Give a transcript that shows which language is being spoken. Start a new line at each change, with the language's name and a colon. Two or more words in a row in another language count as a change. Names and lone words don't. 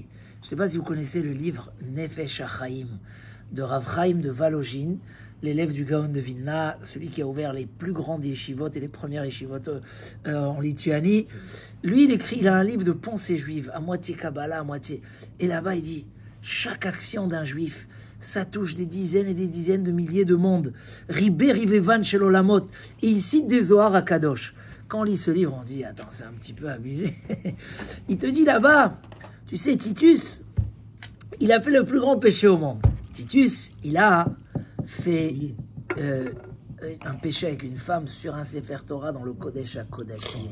French: Je ne sais pas si vous connaissez le livre Nefesh HaChaim de Rav Chaim de Valogine, l'élève du Gaon de Vilna, celui qui a ouvert les plus grandes yeshivot et les premières yeshivot en Lituanie. Lui, il a un livre de pensée juive, à moitié Kabbalah, à moitié. Et là-bas, il dit, chaque action d'un juif, ça touche des dizaines et des dizaines de milliers de mondes.
Hebrew: ריבי, רבבות של עולמות.
French: Et il cite des Zohar à Kadosh. Quand on lit ce livre, on dit, attends, c'est un petit peu abusé. Il te dit là-bas, tu sais, Titus, il a fait le plus grand péché au monde. Titus, il a fait un péché avec une femme sur un
Hebrew: ספר תורה
French: dans le Kodesh HaKodashim.